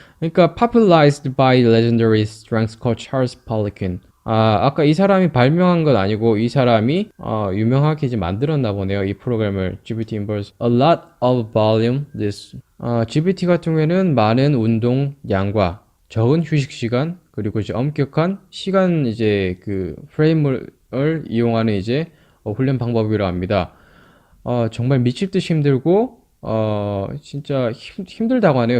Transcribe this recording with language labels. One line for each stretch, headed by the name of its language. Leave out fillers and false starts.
Korean: 그러니까
English: popularized by legendary strength coach Charles Poliquin.
Korean: 아까 이 사람이 발명한 건 아니고 이 사람이 유명하게 이제 만들었나 보네요. 이 프로그램을
English: GBT involves a lot of volume.
Korean: GBT 같은 경우에는 많은 운동 양과 적은 휴식 시간 그리고 이제 엄격한 시간 이제 그 프레임을 이용하는 이제 훈련 방법이라고 합니다. 정말 미칠 듯이 힘들고 진짜 힘들다고 하네요.